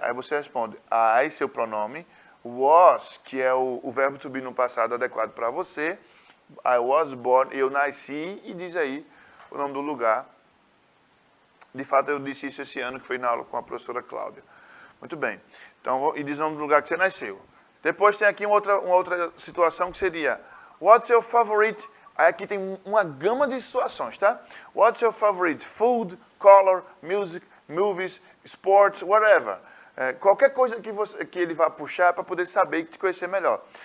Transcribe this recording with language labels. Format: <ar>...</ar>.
<pt>Aí você responde I, seu pronome, was, que é o verbo to be no passado adequado para você,</pt> <en>I was born,</en> <pt>eu nasci, e diz aí o nome do lugar. De fato, eu disse isso esse ano, que foi na aula com a professora Cláudia. Muito bem. Então, e diz o nome do lugar que você nasceu. Depois tem aqui uma outra situação que seria,</pt> <en>what's your favorite?</en> <pt>Aí aqui tem uma gama de situações, tá?</pt> <en>What's your favorite food, color, music, movies, sports, whatever.</en> <pt>Qualquer coisa que ele vá puxar para poder saber e te conhecer melhor.</pt>